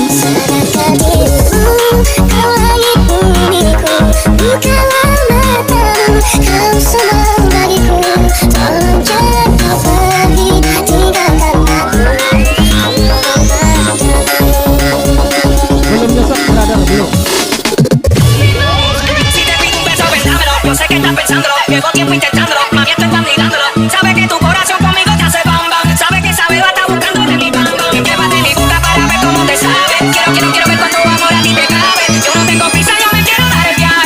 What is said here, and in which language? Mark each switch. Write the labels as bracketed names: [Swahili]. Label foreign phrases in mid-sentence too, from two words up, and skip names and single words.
[Indonesian] Sedangkan dirimu, kau langit bumiku. Bukalah matamu, kau semua bagiku. Tolong jangan kau pergi, tinggalkan aku. Belum besok brother, belum. [Spanish] Si te pido un beso, pensámelo. Yo sé que estás pensándolo. Llevo tiempo intentándolo. Mami, esto estás mirándolo. Sabes que tu corazón conmigo te hace bam bam. Sabes que sabe va a estar buscando de mi bam bam. Y prueba de mi boca para ver cómo te sabe. Quiero ver cuánto amor a ti te cabe. Yo no tengo prisa, yo me quiero dar el viaje.